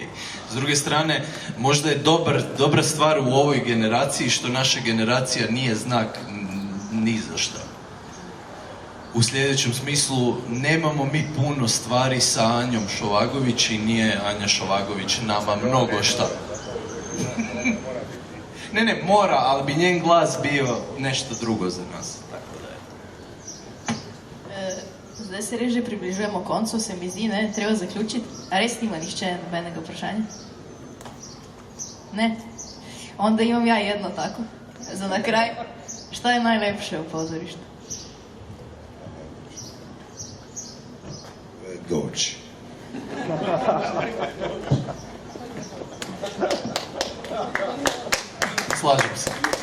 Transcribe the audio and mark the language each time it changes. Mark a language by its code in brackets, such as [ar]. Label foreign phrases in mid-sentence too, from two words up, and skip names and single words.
[hr] S druge strane, možda je dobra stvar u ovoj generaciji što naša generacija nije znak ni za šta. U sljedećem smislu, nemamo mi puno stvari sa Anjom Šovagović i nije Anja Šovagović nama mnogo šta. Ne, mora, ali bi njen glas bio nešto drugo za nas. Tako da je. [sl] Zdaj se res že približujemo koncu, se mi zdi, ne? Treba zaključiti. A res nima nišče nobenega vprašanja? Ne? [sr] Onda imam ja jedno tako. Za na kraj. Šta je najlepše u pozorištu? Doći. Slažem se.